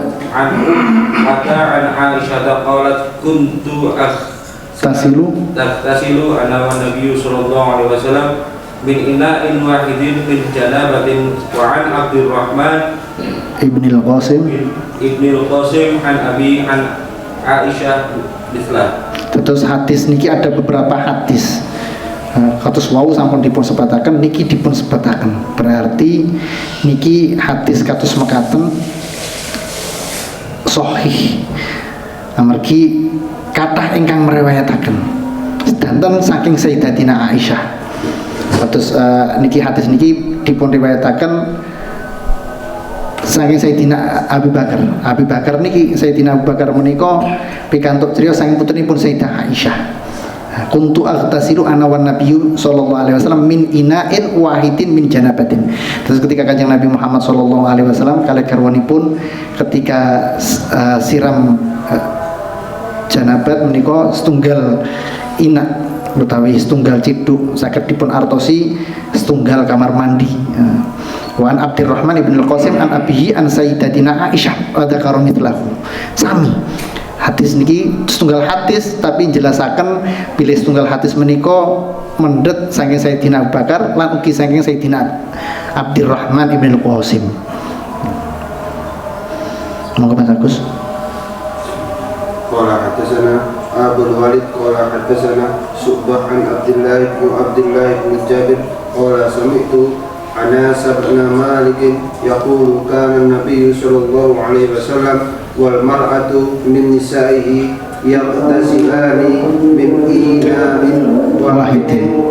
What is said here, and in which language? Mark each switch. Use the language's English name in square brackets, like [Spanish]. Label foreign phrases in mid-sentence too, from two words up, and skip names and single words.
[Arabic] عن عائشة قالت كنت أغتسل أنا والنبي صلى الله عليه وسلم من إناء واحد من جنابة وعن عبد الرحمن Ibnil Qasim عن أبي عن عائشة بمثله. [Javanese] Terus hadis niki [Indonesian] ada beberapa [Javanese] hadis. Kados wau sampun dipun sebataken niki dipun sebataken. Berarti niki hadis kados mekaten sahih. Amargi kathah ingkang meriwayataken. Sedanten saking Sayyidatina Aisyah. Kados niki hadis niki dipun riwayataken saking Sayyidina Abu Bakar. Abu Bakar niki Sayyidina Abu Bakar menika pikantuk criyos saking putranipun Sayyidah Aisyah. [Arabic] كنت أغتسل أنا والنبي صلى الله عليه وسلم من إناء واحد من جنابة. [Javanese] Terus ketika Kanjeng Nabi Muhammad [Arabic] صلى الله عليه وسلم [Javanese] kalih garwanipun ketika siram janabat menika setunggal ina utawi setunggal ciduk saged dipun artosi setunggal kamar mandi. [Arabic] وعن عبد الرحمن بن القاسم عن أبيه عن سيدتنا عائشة ذكر مثله. [Javanese] Sami hadis niki setunggal hadis tapi jelasaken bilih setunggal hadis menika mendhet saking Sayyidina Abu Bakar lan ugi saking Sayyidina Abdurrahman ibn al-Qasim. Monggo Mas Agus. [Arabic] قال حدثنا أبو وليد قال حدثنا شعبة عن عبد الله بن جبر قال سمعت أنس بن مالك يقول كان النبي صلى الله عليه وسلم والمرأة من نسائه يغتسلان من إناء واحد.